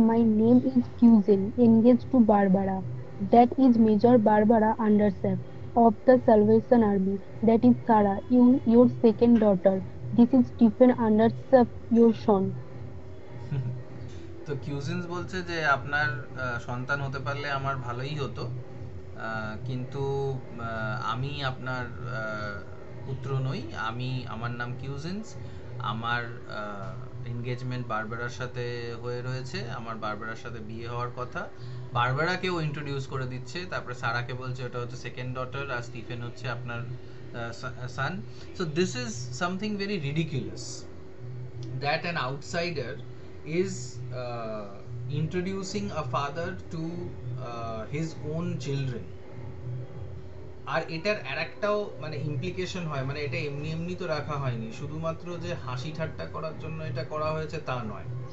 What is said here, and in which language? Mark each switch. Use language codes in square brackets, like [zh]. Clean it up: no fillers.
[en] My name is Fusil, engaged to Barbara. That is Major Barbara Andersap of the Salvation Army. That is Sarah, your second daughter. This is Stephen Andersap, your son. [bn] তো কিউজিনস বলছে যে আপনার সন্তান হতে পারলে আমার ভালোই হতো, কিন্তু আমি আপনার পুত্র নই। আমার নাম কিউজিনস, আমার এনগেজমেন্ট বারবারার সাথে হয়ে রয়েছে, আমার বারবারার সাথে বিয়ে হওয়ার কথা। বারবারাকেও ইন্ট্রোডিউস করে দিচ্ছে, তারপরে সারাকে বলছে ওটা হচ্ছে সেকেন্ড ডটার, আর স্টিফেন হচ্ছে আপনার সান। [en] So this is something very ridiculous that an outsider is introducing a father to his own children. [bn] আর এটার আরেকটাও মানে ইমপ্লিকেশন হয়, মানে এটা এমনি এমনি তো রাখা হয়নি, শুধুমাত্র যে হাসি ঠাট্টা করার জন্য এটা করা হয়েছে তা নয়।